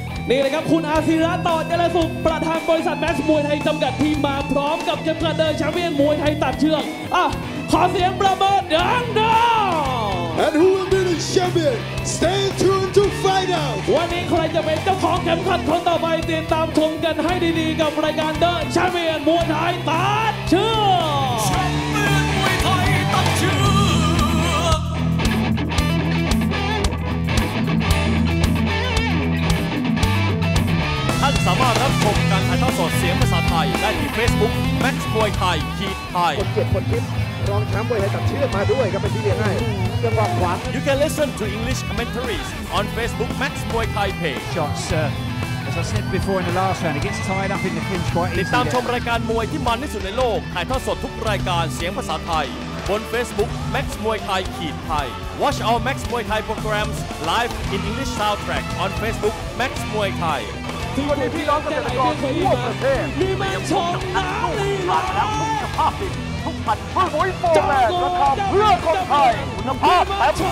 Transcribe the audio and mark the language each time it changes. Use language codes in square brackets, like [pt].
[th] นี่เลยครับคุณอาศิระต่อเจริญสุขประธานบริษัทแม็กซ์มวยไทยจำกัดที่มาพร้อมกับเข็มขัดเดินแชมเปี้ยนมวยไทยตัดเชือกขอเสียงประเมินดังๆ [en] and who will be the champion stay tuned to find out [th] วันนี้ใครจะเป็นเจ้าของเข็มขัดคนต่อไปติดตามชมกันให้ดีๆกับรายการเดินแชมเปี้ยนมวยไทยตัดเชือกแชมเปี้ยนมวยไทยตัดเชือก ท่านสามารถรับชมการถ่ายทอดสดเสียงภาษาไทยได้ที่ Facebook Max มวยไทยไทย คนเกียรติคนทิพย์รองแชมป์มวยไทยตัดเชือกมาด้วยครับเป็นที่เรียนให้จังหวะขวา [en] You can listen to English commentaries on Facebook Max มวยไทย page shots as I said before in the last round it gets tied up in the clinch quite easily [th] ติดตามชมรายการมวยที่มันที่สุดในโลกถ่ายทอดสดทุกรายการเสียงภาษาไทยบน Facebook Max มวยไทยไทย [en] Watch our Max มวยไทย [th] programs live in English soundtrack on Facebook Max มวยไทย ที่วันนี้พี่น้องเกษตรกรทั่วประเทศมีมันชมน้ำลีลาแล้วทุกสภาพดินทุกพันธุ์ปุ๋ยโฟร์แมนราคาเพื่อคนไทยคุณภาพแท้